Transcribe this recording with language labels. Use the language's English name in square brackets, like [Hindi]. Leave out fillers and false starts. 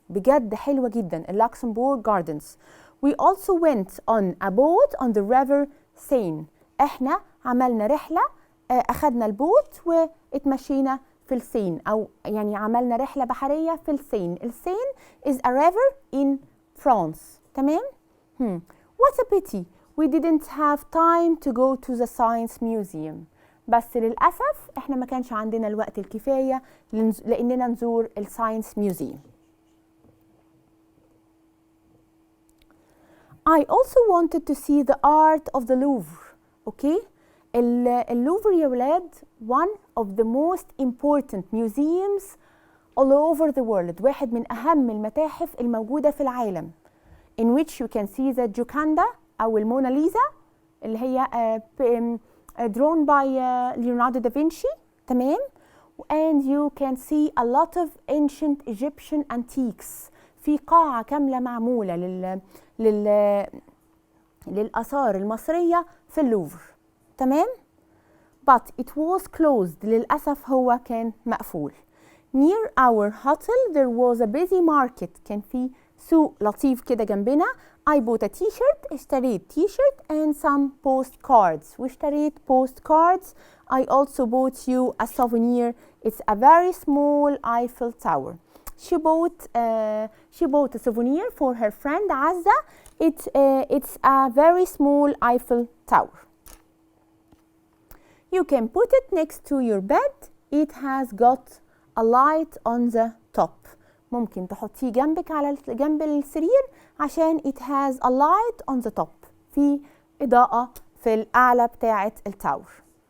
[Arabic] بجد حلوة جدا Luxembourg Gardens. [English] We also went on a boat on the river Seine. [Arabic] احنا عملنا رحلة أخذنا البوت واتمشينا في السين أو يعني عملنا رحلة بحرية في السين. [English] السين is a river in France. [Arabic] تمام؟ [English] What a pity we didn't have time to go to the science museum. [Arabic] بس للأسف احنا ما كانش عندنا الوقت الكفاية لأننا نزور الساينس ميوزيوم. [English] I also wanted to see the art of the Louvre. Okay? [Arabic] اللوفر يا ولاد [English] one of the most important museums all over the world. [Arabic] واحد من أهم المتاحف الموجودة في العالم. [English] In which you can see the Gioconda [Arabic] أو الموناليزا اللي هي [English] drawn by Leonardo da Vinci. [Arabic] تمام؟ [English] And you can see a lot of ancient Egyptian antiques. [Arabic] في قاعة كاملة معمولة للآثار المصرية في اللوفر. تمام؟ [English] But it was closed. [Arabic] للأسف هو كان مقفول. [English] Near our hotel there was a busy market. [Arabic] كان في سوق لطيف كده جنبنا. [English] I bought a t-shirt. اشتريت t-shirt and some postcards. [Arabic] واشتريت [English] postcards. I also bought you a souvenir. It's a very small Eiffel Tower. She bought a souvenir for her friend Azza. It's a very small Eiffel Tower. You can put it next to your bed. It has got a light on the top. [Arabic] ممكن تحطيه جنبك على جنب السرير عشان [English] it has a light on the top. [Arabic] في إضاءة في الأعلى بتاعة التاور.